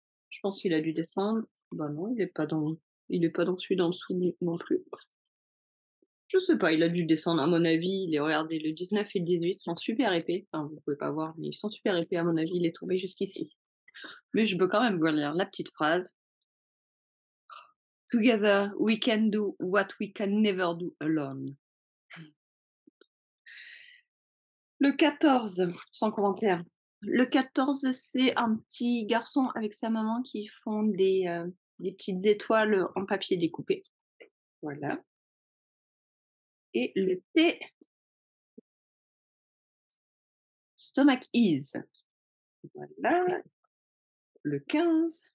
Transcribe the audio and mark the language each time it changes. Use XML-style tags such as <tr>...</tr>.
<fr>Je pense qu'il a dû descendre. Bah non, il est pas dans celui d'en dessous non plus. Je sais pas, il a dû descendre à mon avis. Regardez, le 19 et le 18 sont super épais. Enfin, vous pouvez pas voir, mais ils sont super épais à mon avis. Il est tombé jusqu'ici. Mais je peux quand même vous lire la petite phrase.</fr> <en>Together we can do what we can never do alone.</en> <fr>Le 14, sans commentaire. Le 14, c'est un petit garçon avec sa maman qui font des petites étoiles en papier découpé. Voilà. Et le T,</fr> <en>stomach is.</en> <fr>Voilà. Le 15.</fr>